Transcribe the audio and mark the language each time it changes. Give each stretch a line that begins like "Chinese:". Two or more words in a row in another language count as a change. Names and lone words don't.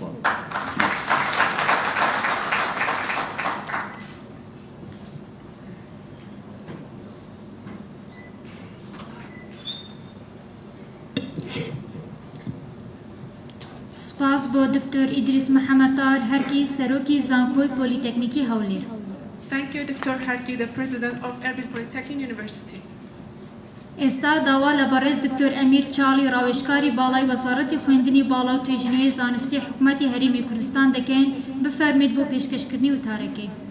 Central Kurdish: سپاس بۆ دکتۆر ئیدریس محەممەدتار هەرکی سەرۆکی زانکۆی پۆلیتەکنیکی هەولێر.
English: Thank you, Dr. Harki, the President of Erbil Polytechnic University.
Central Kurdish: ئێستا داوا لە بەڕێز دکتۆر ئەمیر چاڵی ڕاوێژکاری باڵای وەزارەتی خوێندنی باڵا و توێژینەوەی زانستی حکوومەتی هەرێمی کوردستان دەکەین بفەرمێت بۆ پێشکەشکردنی وتارەکەی.